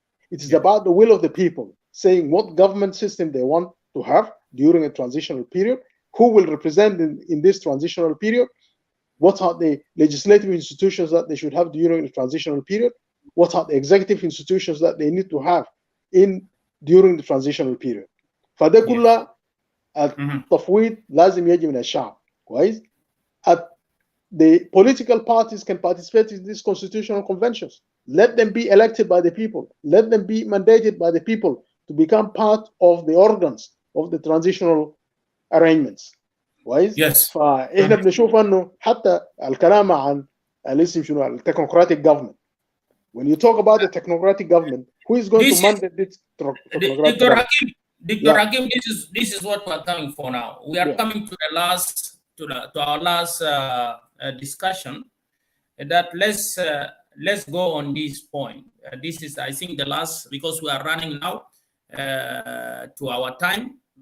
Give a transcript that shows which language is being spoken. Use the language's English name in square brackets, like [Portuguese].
[English] It is about the will of the people saying what government system they want to have during a transitional period, who will represent in this transitional period, what are the legislative institutions that they should have during the transitional period, what are the executive institutions that they need to have during the transitional period. [Arabic] فده كله التفويض لازم يجي من الشعب, كويس. [English] The political parties can participate in these constitutional conventions. Let them be elected by the people. Let them be mandated by the people to become part of the organs of the transitional arrangements. [Arabic] كويس؟ [English] Yes. [Arabic] فاحنا بنشوف انه حتى الكلام عن الاسم شنو التكنوقراtic government. [English] When you talk about the technocratic government, who is going to mandate this technocratic Dr. government? Dr. Hakim, this is what we're coming for now. We are coming to the last to our last discussion. That let's go on this point. This is, I think, the last, because we are running now to our time.